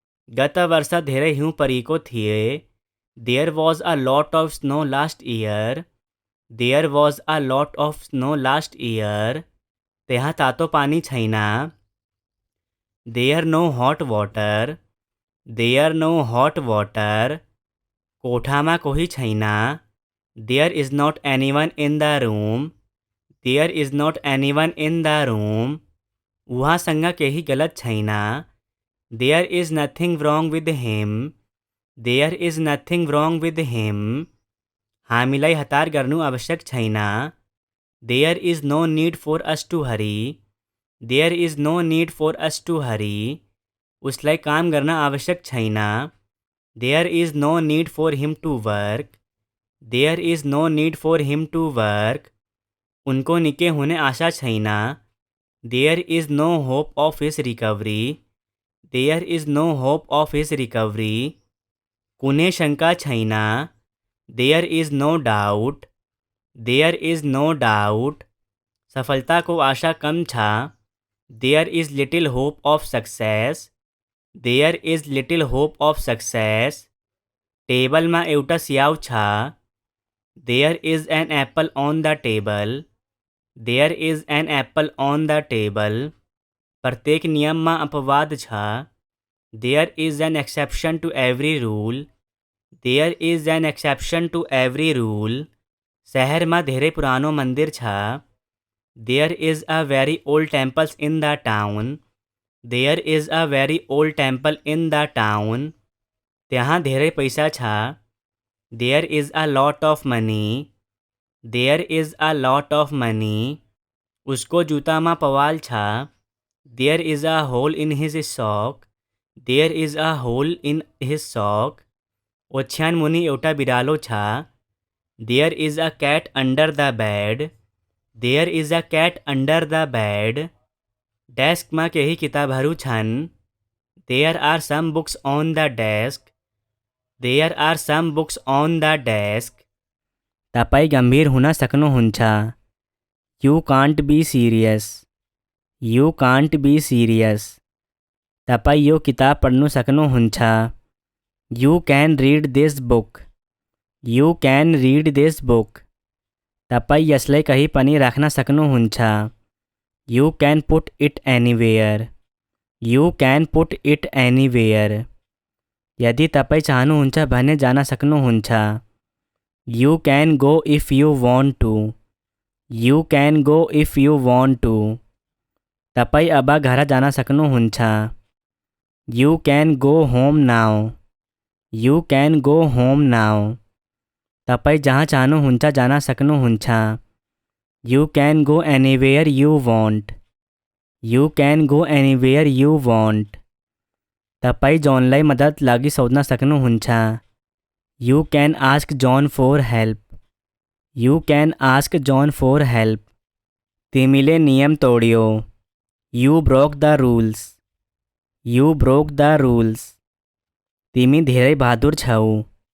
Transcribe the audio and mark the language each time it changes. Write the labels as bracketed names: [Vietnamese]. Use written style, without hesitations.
[Nepali] गत वर्ष धेरै हिउँ परेको थिए. [English] There was a lot of snow last year. There was a lot of snow last year. [Nepali] त्यहाँ तातो पानी छैन. [English] There no hot water. There no hot water. [Nepali] कोठामा कोही छैन. [English] There is not anyone in the room. There is not anyone in the room. [Nepali] उहाँसँग केही गलत छैन. [English] There is nothing wrong with him. There is nothing wrong with him. [Nepali] हामीलाई हतार गर्नु आवश्यक छैन. [English] There is no need for us to hurry. There is no need for us to hurry. [Nepali] उसलाई काम गर्न आवश्यक छैन. [English] There is no need for him to work. There is no need for him to work. [Nepali] उनको निकै हुने आशा छैन. [English] There is no hope of his recovery. There is no hope of his recovery. [Nepali] कुनै शंका छैन. [English] There is no doubt. There is no doubt. [Nepali] सफलताको आशा कम छ. [English] There is little hope of success. There is little hope of success. [Nepali] टेबलमा एउटा स्याउ छ. [English] There is an apple on the table. There is an apple on the table. [Nepali] प्रत्येक नियममा अपवाद छ. [English] There is an exception to every rule. There is an exception to every rule. [Nepali] शहरमा धेरै पुरानो मन्दिर छ. [English] There is a very old temple in the town. There is a very old temple in the town. [Nepali] त्यहाँ धेरै पैसा छ. [English] There is a lot of money. There is a lot of money. [Nepali] उसको जुत्तामा पवाल छ. [English] There is a hole in his sock. There is a hole in his sock. [Nepali] ओछ्यान मुनि एउटा बिरालो छ. [English] There is a cat under the bed. There is a cat under the bed. [Nepali] डेस्कमा केही किताबहरू छन्. [English] There are some books on the desk. There are some books on the desk. [Nepali] तपाईँ गम्भीर हुन सक्नुहुन्छ. [English] You can't be serious. You can't be serious. [Nepali] तपाईँ यो किताब पढ्नु सक्नुहुन्छ. [English] You can read this book. You can read this book. [Nepali] तपाईँ यसलाई कहीँ पनि राख्न सक्नुहुन्छ. [English] You can put it anywhere. You can put it anywhere. [Nepali] यदि तपाईँ चाहनुहुन्छ भने जान सक्नुहुन्छ. [English] You can go if you want to. You can go if you want to. [Nepali] तपाईँ अब घर जान सक्नुहुन्छ. [English] You can go home now. You can go home now. [Nepali] तपाईँ जहाँ चाहनुहुन्छ जान सक्नुहुन्छ. [English] You can go anywhere you want. You can go anywhere you want. [Nepali] तपाईँ जोनलाई मद्दत लागि सोध्न सक्नुहुन्छ. [English] You can ask John for help. You can ask John for help. [Nepali] तिमीले नियम तोड्यो. [English] You broke the rules. You broke the rules. [Nepali] तिमी धेरै बहादुर छौ.